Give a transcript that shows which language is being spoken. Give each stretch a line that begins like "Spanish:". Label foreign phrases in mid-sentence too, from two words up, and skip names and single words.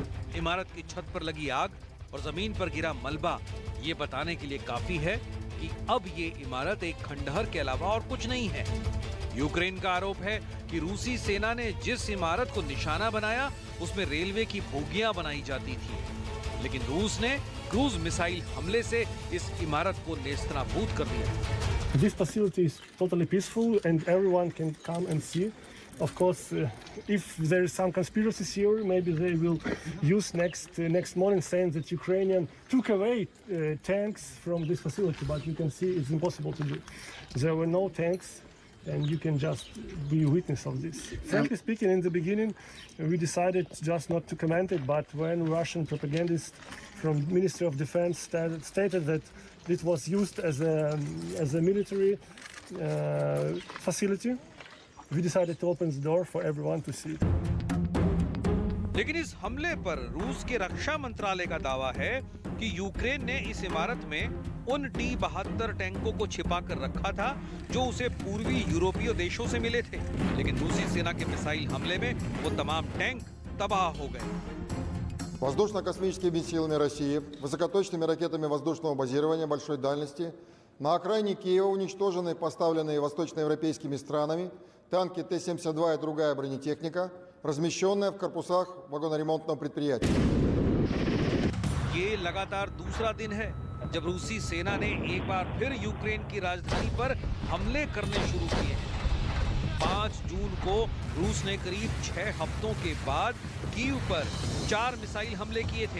Hindi: इमारत की छत पर लगी आग और जमीन पर गिरा मलबा ये बताने के लिए काफी है कि अब ये इमारत एक खंडहर के अलावा और कुछ नहीं है। यूक्रेन का आरोप है कि रूसी सेना ने जिस इमारत को निशाना बनाया उसमें रेलवे की बोगियां बनाई जाती थी, लेकिन रूस ने क्रूज मिसाइल हमले से इस इमारत को नेस्तनाबूद कर दिया।
English: This facility is totally peaceful and everyone can come and see. Of course, if there is some conspiracy theory, maybe they will use next morning saying that Ukrainian took away tanks from this facility. But you can see it's impossible to do. There were no tanks, and you can just be witness of this. Frankly speaking, in the beginning, we decided just not to comment it. But when Russian propagandists from Ministry of Defense stated that it was used as a military facility, we decided to open the door for everyone to see it.
Hindi: लेकिन इस हमले पर रूस के रक्षा मंत्रालय का दावा है कि यूक्रेन ने इस इमारत में उन T-72 टैंकों को छिपा कर रखा था जो उसे पूर्वी यूरोपीय देशों से मिले थे। लेकिन रूसी सेना के मिसाइल हमले में वो तमाम टैंक तबाह हो गए।
Russian: Воздушно-космическими силами России высокоточными ракетами воздушного базирования большой дальности на окраине Киева уничтожены поставленные восточноевропейскими странами танки Т-72 и другая бронетехника, размещенная в корпусах вагоноремонтного предприятия.
Hindi: ये लगातार दूसरा दिन है जब रूसी सेना ने एक बार फिर यूक्रेन की राजधानी पर हमले करने शुरू किए हैं। 5 जून को रूस ने करीब 6 हफ्तों के बाद कीव पर 4 मिसाइल हमले किए थे।